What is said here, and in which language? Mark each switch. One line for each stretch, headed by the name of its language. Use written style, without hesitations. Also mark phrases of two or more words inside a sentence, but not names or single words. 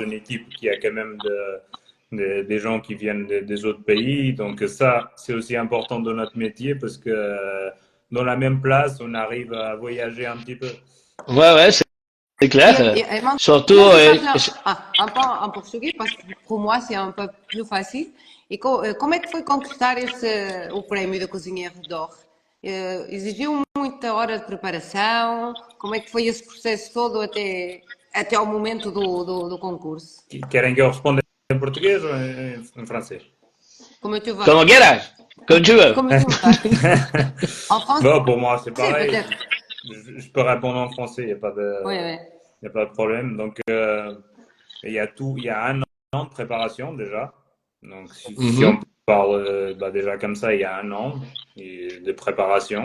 French: une équipe qui a quand même des gens qui viennent des autres pays. Donc ça, c'est aussi important dans notre métier parce que dans la même place, on arrive à voyager un petit peu. Ouais, ouais, c'est clair. Et maintenant, Surtout, tu parles un peu en português, parce que pour moi c'est un peu plus facile.
Portuguese: E como é que foi conquistar o prémio da Cozinheiro d'Or? Exigiu muita hora de preparação? Como é que foi esse processo todo até ao momento do concurso? Querem que eu responda em português ou em francês?
French: Como tu vas?
Spanish: como quieras, como
French: tu veux. Como tu vas? En français, Bon, pour moi, c'est pareil. peut-être. Je peux répondre en français, Oui, oui. il y a pas de problème. Donc, il y a un an de préparation déjà. Donc, si on Mhm. parle déjà comme ça, il y a un an de préparation.